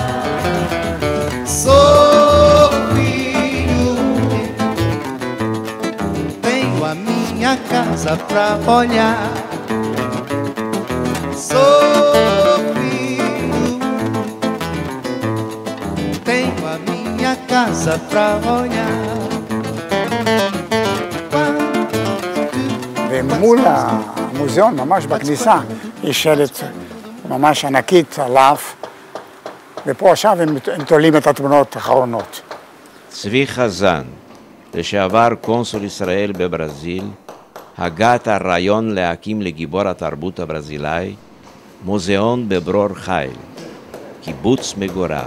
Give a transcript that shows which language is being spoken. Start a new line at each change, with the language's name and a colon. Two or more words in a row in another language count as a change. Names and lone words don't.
Portuguese: Sou filho, tenho a minha casa pra olhar. Sou filho, tenho a minha casa pra olhar.
Hebrew: ומול המוזיאון, ממש בכניסה, יש שלט ממש ענקית עליו, ופה עכשיו הם תולים את התמונות האחרונות. צבי חזן, לשעבר קונסול ישראל בברזיל, הגה את הרעיון להקים לגיבור התרבות הברזילאי מוזיאון בברור חיל, קיבוץ מגוריו.